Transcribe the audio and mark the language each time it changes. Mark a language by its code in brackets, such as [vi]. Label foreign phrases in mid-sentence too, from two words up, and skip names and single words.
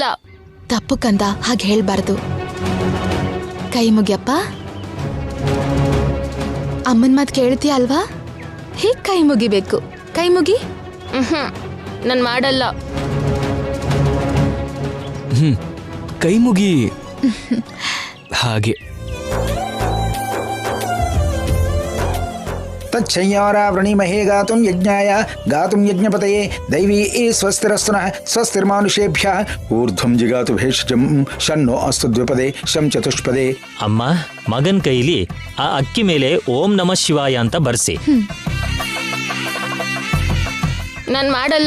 [kn] ತಪ್ಪು ಕಂದ, ಹಾಗೆ ಹೇಳ್ಬಾರ್ದು. ಕೈ ಮುಗಿಯಪ್ಪ. ಅಮ್ಮನ್ ಮಾತ್ ಕೇಳ್ತೀಯ ಅಲ್ವಾ? ಹೀಗ್ ಕೈ ಮುಗಿಬೇಕು. ಕೈ ಮುಗಿ. ನಾನು ಮಾಡಲ್ಲ. ಕೈ ಮುಗಿ. ಹಾಗೆ [sa] तच्छय्यावृणीमहे गातुं यज्ञाय गातुं यज्ञपतये दैवी स्वस्तिरस्तु नः स्वस्तिर्मानुषेभ्यः ऊर्ध्वं जिगातु भेषजं शन्नो अस्तु द्विपदे शं चतुष्पदे. [kn] ಅಮ್ಮ ಮಗನ ಕೈಲಿ ಆ ಅಕ್ಕಿ ಮೇಲೆ [sa] ಓಂ ನಮಃ ಶಿವಾಯ [kn] ಅಂತ ಬರ್ಸಿ. ನಾನು ಮಾಡಲ್ಲ.